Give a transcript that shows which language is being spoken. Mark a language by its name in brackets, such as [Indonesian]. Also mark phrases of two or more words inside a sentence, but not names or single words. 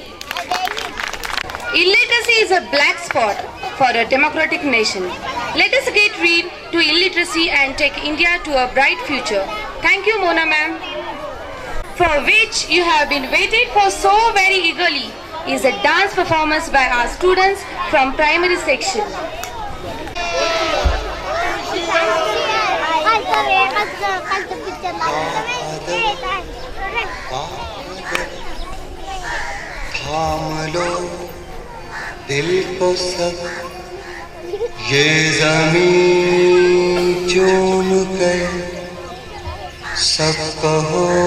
[English] Illiteracy is a black spot for a democratic nation. Let us get rid to illiteracy and take India to a bright future. Thank you, Mona ma'am. For which you have been waited for so very eagerly is a dance performance by our students from primary section. [Hindi] थाम लो दिल को सब ये ज़मीं चूम कर सब कहो